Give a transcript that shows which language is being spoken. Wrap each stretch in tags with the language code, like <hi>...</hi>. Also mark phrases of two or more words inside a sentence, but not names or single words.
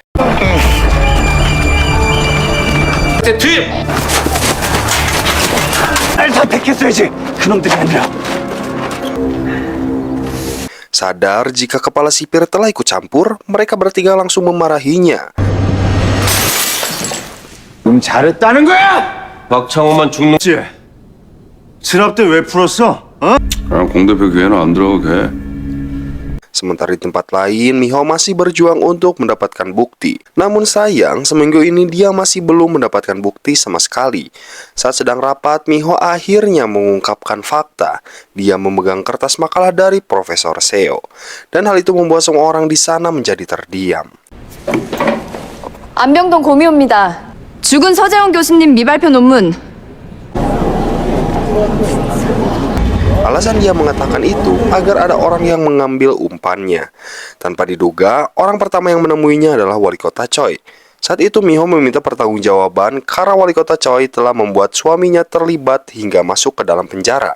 <id>Sadar jika kepala sipir telah ikut campur, mereka bertiga langsung memarahinya.</id> <ko>잘했다는 거야? 박창호만 죽는 진압 때 왜 풀었어? 그냥 공대표 기회는 안 들어가게 해.</ko> <id>Sementara di tempat lain, Miho masih berjuang untuk mendapatkan bukti. Namun sayang, seminggu ini dia masih belum mendapatkan bukti sama sekali. Saat sedang rapat, Miho akhirnya mengungkapkan fakta. Dia memegang kertas makalah dari Profesor Seo. Dan hal itu membuat semua orang di sana menjadi terdiam.</id> <ko>안병동 고미호입니다. 죽은 서재원 교수님 미발표 논문.</ko> <id>Alasan dia mengatakan itu agar ada orang yang mengambil umpannya. Tanpa diduga, orang pertama yang menemuinya adalah Wali Kota Choi. Saat itu Miho meminta pertanggungjawaban karena Wali Kota Choi telah membuat suaminya terlibat hingga masuk ke dalam penjara.</id>